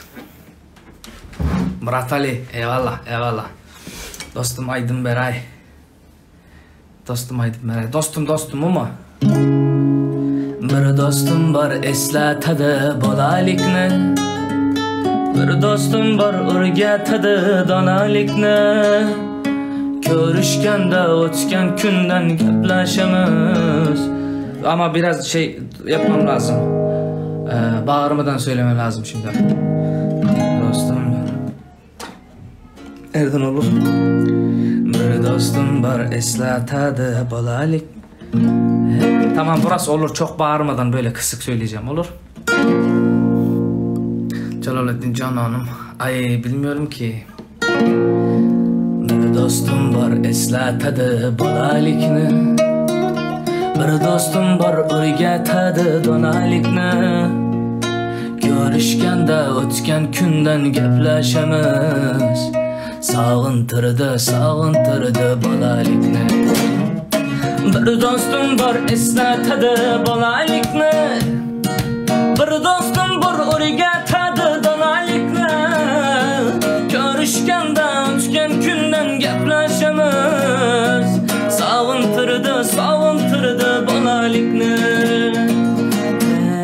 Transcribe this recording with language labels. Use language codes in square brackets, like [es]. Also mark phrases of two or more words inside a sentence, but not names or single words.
[tr] Murat Ali, eyvallah. Dostum Aydın Beray. Dostum o mu? [uz] Bir dostum var, eslatadi bolalikni. Bir dostum var, o'rgatadi donalikni. Görüşkende o'tgan kundan gaplashamiz. [tr] Ama biraz şey yapmam lazım. Bağırmadan söylemem lazım şimdi. Dostum Erdan olur. [uz] Bir dostum var, eslatadi bolalik. [tr] Tamam, burası olur, çok bağırmadan böyle kısık söyleyeceğim, olur. Celalettin Canan'ım. Ay bilmiyorum ki. [uz] Bir dostum var, eslatadi bolalikni. Bir dostum var, o'rgatadi donalikni. Görüşkende o'tgan kundan gaplashamiz. Sağıntırdı bolalikni. Bir dostum var, eslatadi bolalikni. Bir dostum var, o'rgatadi donalikni. Görüşkende o'tgan kundan gaplashamiz. Sağıntırdı bolalikni.